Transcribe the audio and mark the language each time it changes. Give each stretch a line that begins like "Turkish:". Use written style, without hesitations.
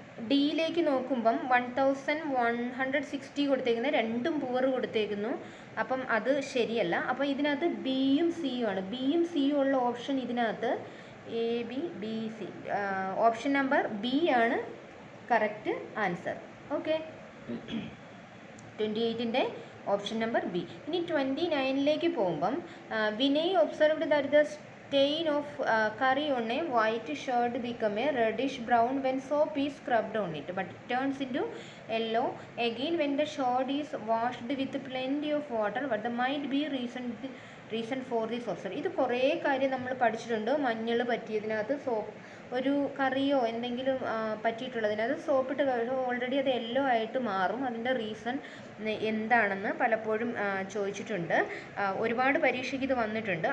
Malayalam: ഡിയിലേക്ക് നോക്കുമ്പം 1160 കൊടുത്തേക്കുന്നത്, രണ്ടും പൂവർ കൊടുത്തേക്കുന്നു. അപ്പം അത് ശരിയല്ല. അപ്പോൾ ഇതിനകത്ത് ബിയും സിയും ആണ്. ബിയും സിയും ഉള്ള ഓപ്ഷൻ ഇതിനകത്ത് ABBC. ഓപ്ഷൻ നമ്പർ ബി ആണ് correct answer. Okay, 28ൻ്റെ option number B. ഇനി 29ലേക്ക് പോകുമ്പം
English: Vinay observed that the stain of curry on a white shirt become a reddish brown when soap is scrubbed on it, but it turns into yellow again when the shirt is washed with plenty of water. But the might be reason for this observation.
Malayalam: ഇത് കുറേ കാര്യം നമ്മൾ പഠിച്ചിട്ടുണ്ട്. മഞ്ഞൾ പറ്റിയതിനകത്ത് ഒരു കറിയോ എന്തെങ്കിലും പറ്റിയിട്ടുള്ളതിനകത്ത് സോപ്പിട്ട് ഓൾറെഡി അത് യെല്ലോ ആയിട്ട് മാറും. അതിൻ്റെ റീസൺ എന്താണെന്ന് പലപ്പോഴും ചോദിച്ചിട്ടുണ്ട്. ഒരുപാട് പരീക്ഷയ്ക്ക് ഇത് വന്നിട്ടുണ്ട്.